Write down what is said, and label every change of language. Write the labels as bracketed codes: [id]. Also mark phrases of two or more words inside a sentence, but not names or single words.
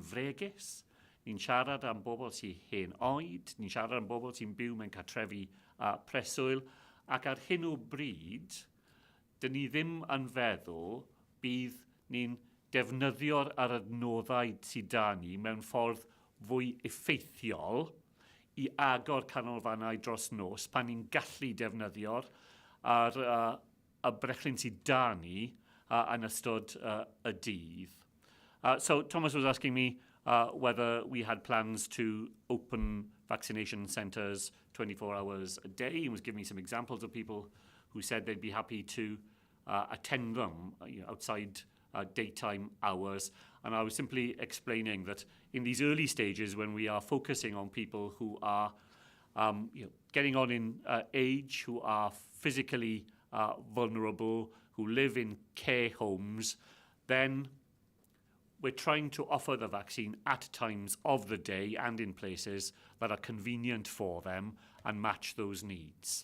[cy] fregus, ni'n siarad am bobl sy'n hen oed, ni'n siarad am bobl sy'n byw mewn cartrefi preswyl, ac ar hyn o bryd, dyn ni ddim yn feddwl bydd ni'n defnyddio'r adnoddau sydd da ni mewn ffordd fwy effeithiol i agor canolfannau dros nos pan ni'n gallu defnyddio'r y brechlyn sydd da ni yn ystod y dydd. [en] So Thomas was asking me whether we had plans to open vaccination centres 24 hours a day, and was giving me some examples of people who said they'd be happy to attend them outside daytime hours. And I was simply explaining that in these early stages, when we are focusing on people who are getting on in age, who are physically vulnerable, who live in care homes, then we're trying to offer the vaccine at times of the day and in places that are convenient for them and match those needs.